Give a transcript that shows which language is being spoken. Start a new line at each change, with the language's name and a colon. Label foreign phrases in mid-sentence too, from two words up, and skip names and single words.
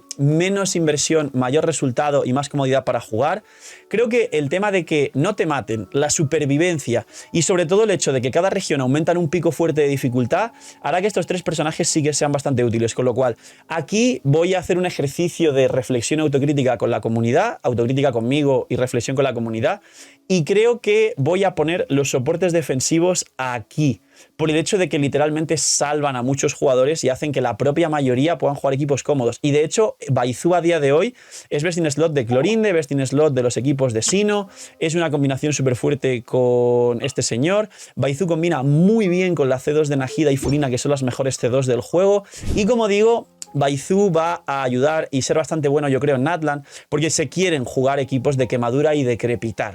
Spanish: menos inversión, mayor resultado y más comodidad para jugar, creo que el tema de que no te maten, la supervivencia y sobre todo el hecho de que cada región aumenta en un pico fuerte de dificultad, hará que estos tres personajes sí que sean bastante útiles, con lo cual aquí voy a hacer un ejercicio de reflexión autocrítica con la comunidad, autocrítica conmigo y reflexión con la comunidad, y creo que voy a poner los soportes defensivos aquí, por el hecho de que literalmente salvan a muchos jugadores y hacen que la propia mayoría puedan jugar equipos cómodos. Y de hecho, Baizu a día de hoy es
English: best in slot
Spanish: de Clorinde,
English: best in slot
Spanish: de los equipos de Sino, es una combinación súper fuerte con este señor. Baizu combina muy bien con la C2 de Nahida y Furina, que son las mejores C2 del juego. Y como digo, Baizu va a ayudar y ser bastante bueno, yo creo, en Natlan, porque se quieren jugar equipos de quemadura y de crepitar.